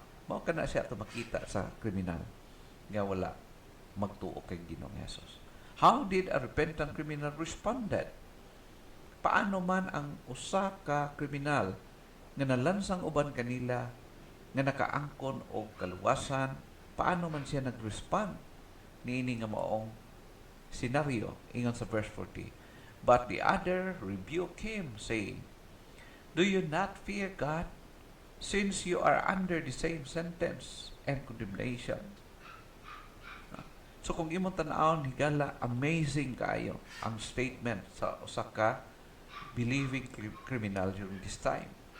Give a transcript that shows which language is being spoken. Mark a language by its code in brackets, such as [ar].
[ceb] Mao kana siya to makita sa kriminal nga wala magtuo kay Ginoong Hesus. [en] How did a repentant criminal responded? [ceb] Paano man ang usa ka kriminal nga nalansang uban kanila nga nakaangkon o kaluwasan, paano man siya nag-respond niini nga maong senaryo ingon sa verse 40. [en] But the other rebuked him, saying, Do you not fear God, since you are under the same sentence and condemnation? [ceb] So kung imong tan-awon higala, [en] amazing [ceb] kaayo ang statement sa usa ka [en] believing criminal during this time.